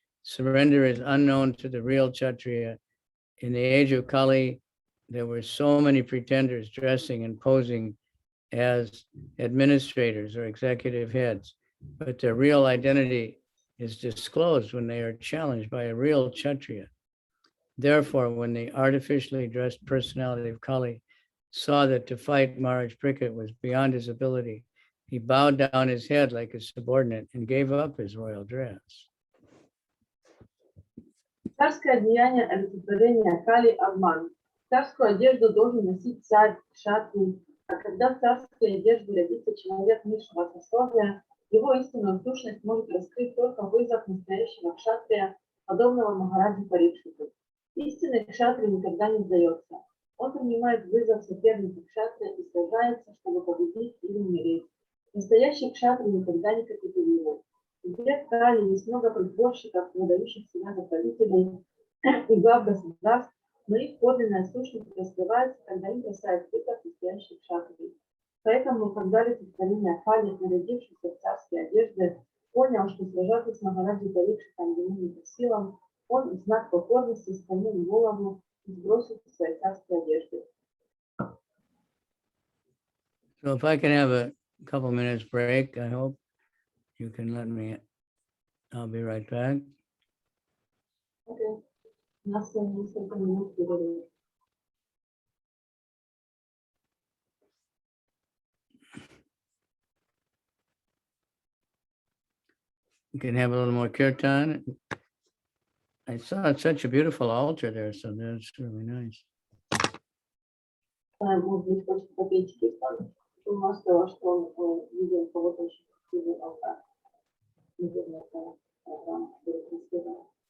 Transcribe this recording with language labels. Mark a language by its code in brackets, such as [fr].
[en] Surrender is unknown to the real kshatriya. In the age of Kali, there were so many pretenders dressing and posing as administrators or executive heads, but their real identity is disclosed when they are challenged by a real kshatriya. Therefore, when the artificially dressed personality of Kali saw that to fight Maharaj Parikshit was beyond his ability, he bowed down his head like a subordinate and gave up his royal dress. [ru] Царское одеяние олицетворения Кали – обман. Царскую одежду должен носить царь, кшатрий, а когда в царской одежде родится человек низшего сословия, его истинную сущность может раскрыть только вызов настоящего кшатрия, подобного Махараджи Парикшиту. Истинный кшатрий никогда не сдается. Он принимает вызов соперника кшатрия и сражается, чтобы победить или умереть. Настоящий кшатрий никогда не капитулирует. В век Кали есть много притворщиков, выдающих себя за правителей и глав государств, но их подлинная сущность раскрывается, когда им бросает вызов настоящий кшатрий. Поэтому, когда олицетворение Кали, нарядившийся в царские одежды, понял, что сражаться с Махараджи Парикшитом ему не по силам, он в знак покорности склонил голову и сбросил свои царские одежды. [en] So if I can have a couple minutes break, I hope you can let me, I'll be right back. Okay. [ru] У нас несколько минут перерыв. [en] You can have a little more kirtan. I saw such a beautiful altar there, so that's really nice. [ru] Может быть, хочет попеть киртан. Он сказал, что он видел кого-то очень красивый алтарь. Наверное, это программа, которую транслировала.